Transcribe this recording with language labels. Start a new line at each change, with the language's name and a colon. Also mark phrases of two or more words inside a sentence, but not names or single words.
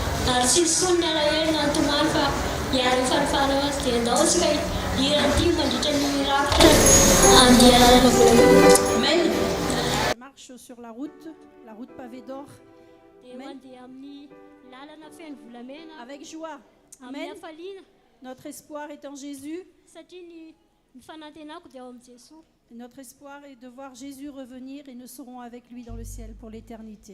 Malagasy: ary tsy sonny alahelo nantomany fa hiary farifara dia andao tsika iran'ity mandritra ny rafitra andianana vola. Amen.
French: Je marche sur la route pavée d'or.
Malagasy: Dia mandeha amin'ny lalana feno volamena
French: Avec joie.
Malagasy: amin'ny Amen. hafaliana
French: Notre espoir est en Jésus.
Malagasy: satria ny fanantenako dia ao amin'ny Jesosy.
French: Et notre espoir est de voir Jésus revenir et nous serons avec lui dans le ciel pour l'éternité.